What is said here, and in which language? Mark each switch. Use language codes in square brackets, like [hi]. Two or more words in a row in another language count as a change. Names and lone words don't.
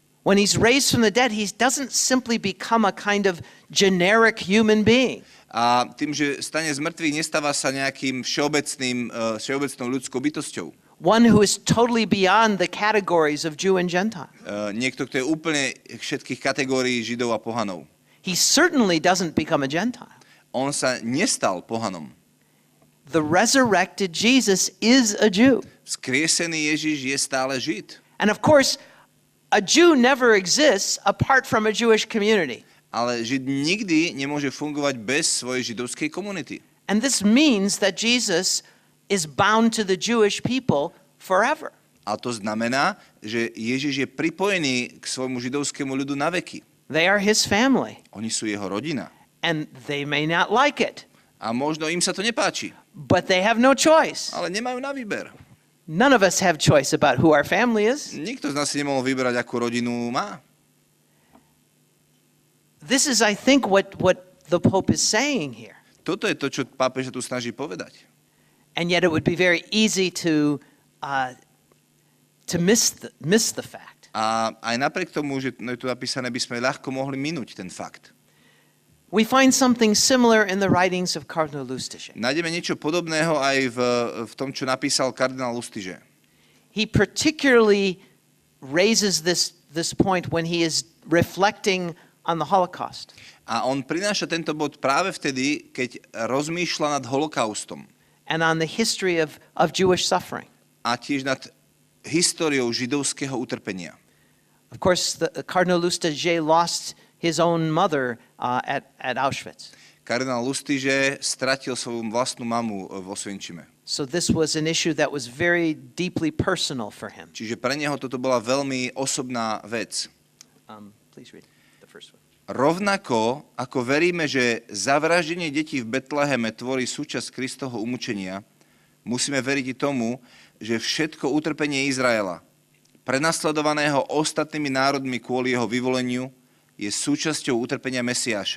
[en] When he's raised from the dead, he doesn't simply become a kind of generic human being. [sk] A tým, že stane z mŕtvych, nestáva sa nejakým všeobecnou ľudskou bytosťou. [en] One who is totally beyond the categories of Jew and Gentile. [sk] Niekto, kto je úplne všetkých kategórií Židov a pohanov. [en] He certainly doesn't become a Gentile. [sk] On sa nestal pohanom. [en] The resurrected Jesus is a Jew. [sk] Vzkriesený Ježiš je stále Žid. [en] And of course, a Jew never exists apart from a Jewish community. [sk] Ale Žid nikdy nemôže fungovať bez svojej židovskej komunity. [en] And this means that Jesus is bound to the Jewish people forever. [sk] A to znamená, že Ježiš je pripojený k svojmu židovskému ľudu na veky. [en] They are his family. [sk] Oni sú jeho rodina. [en] And they may not like it. [sk] A možno im sa to nepáči. [en] But they have no choice. [sk] Ale nemajú na výber. [en] None of us have choice about who our family is. [sk] Nikto z nás si nemohol vybrať, akú rodinu má. [en] This is, I think, what the Pope is saying here. [sk] Toto je to, čo pápež tu snaží povedať. [en] And yet it would be very easy to miss the fact. [sk] A aj napriek tomu, že je tu napísané, by sme ľahko mohli minúť ten fakt. [en] We find something similar in the writings of Cardinal Lustiger. [sk] Nájdeme niečo podobného aj v tom, čo napísal kardinál Lustiger. [en] He particularly raises this point when he is reflecting on the Holocaust. [sk] A on prináša tento bod práve vtedy, keď rozmýšľa nad holokaustom. [en] And on the history of Jewish suffering. [sk] A tiež nad históriou židovského utrpenia. [en] Of course, the Cardinal Lustiger lost his own mother at Auschwitz. [sk] Kardinál Lustiger stratil svoju vlastnú mamu v Osvienčime. [en] So this was an issue that was very deeply personal for him. [sk] Čiže pre neho toto bola veľmi osobná vec. [en] Please read the first one. [sk] Rovnako ako veríme, že zavraždenie detí v Betleheme tvorí súčasť Kristovho umúčenia, musíme veriť i tomu, že všetko utrpenie Izraela, prenasledovaného ostatnými národmi kvôli jeho vyvoleniu, je súčasťou utrpenia Mesiáša.